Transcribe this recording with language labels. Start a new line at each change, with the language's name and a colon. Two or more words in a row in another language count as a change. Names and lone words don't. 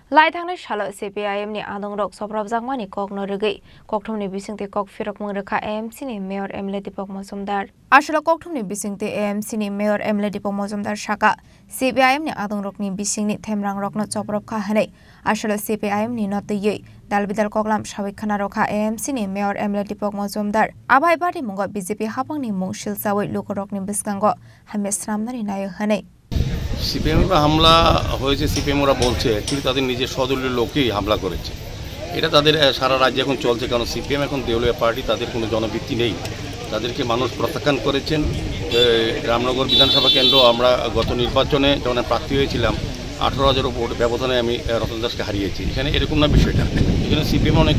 Kok Borok: Laithangna shalo CPIM ni adong rok soprab jangmani kok no regi kokthumni bisingte kok firok mangrekha AMC ni Mayor MLA Dipok Majumdar asolo kokthumni bisingte AMC ni Mayor MLA Dipok Majumdar saka CPIM ni adong rokni bisingni themrang rokno soprab kha hanai asolo CPIM ni notiyei dalbidal koklam sawik khana rokha AMC ni Mayor MLA Dipok Majumdar abai party mungo BJP hapangni mungshil sawai lokorokni biskango hamesramnari nayo hanai
Bangla: সিপিএম হামলা হয়েছে সিপিএম ওরা বলছে কিন্তু তাদের নিজের সদলীয় লোকই হামলা করেছে এটা তাদের সারা রাজ্যে এখন চলছে কারণ সিপিএম এখন দেউলিয়া পার্টি তাদের কোনো জনভিত্তি নেই তাদেরকে মানুষ প্রত্যাখ্যান করেছেন রামনগর বিধানসভা কেন্দ্র আমরা গত নির্বাচনে যখন প্রার্থী হয়েছিলাম 18,000 ভোট ব্যবধানে আমি রতন দাসকে হারিয়েছি এখানে এরকম না বিষয়টা এখানে সিপিএম অনেক